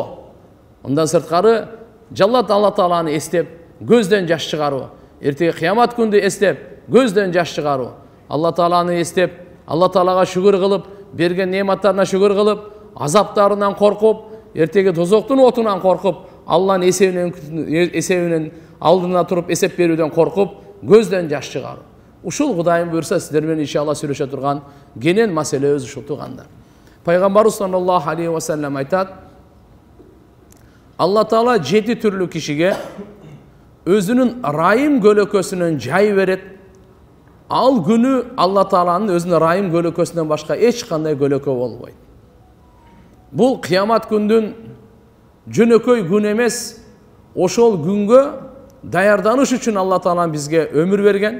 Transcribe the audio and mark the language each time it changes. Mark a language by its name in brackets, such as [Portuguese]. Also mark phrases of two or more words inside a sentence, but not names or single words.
[Kyrgyz] Ондан сырткары жаллат Алла Тааланы эстеп, көздөн жаш чыгаруу, эртеги кыямат күндү эстеп, көздөн жаш чыгаруу, Алла Тааланы эстеп, Алла Таалага шүгүр кылып, берген неаматтарына шүгүр кылып, азаптарынан коркуп, эртеги тозоктун отунан коркуп, Алланын эсебинен алдына туруп эсеп берүүдөн коркуп, көздөн жаш чыгаруу. Ушул Кудайым буйрса сиздер менен иншалла сүйлөшө турган кенен маселебиз ушул туганда. Пайгамбарыбыз [Arabic] صلى الله عليه وسلم [Kyrgyz] айтат: Алла Таала 7 түрлүү кишиге өзүнүн ырайым көлөкөсүнөн жай берет. Ал күнү Алла Тааланын өзүнүн ырайым көлөкөсүнөн башка эч кандай көлөкө болбойт. Бул кыямат күндүн жөнөкөй күн эмес, ошол күнгө даярданыш үчүн Алла Таалам бизге өмүр берген.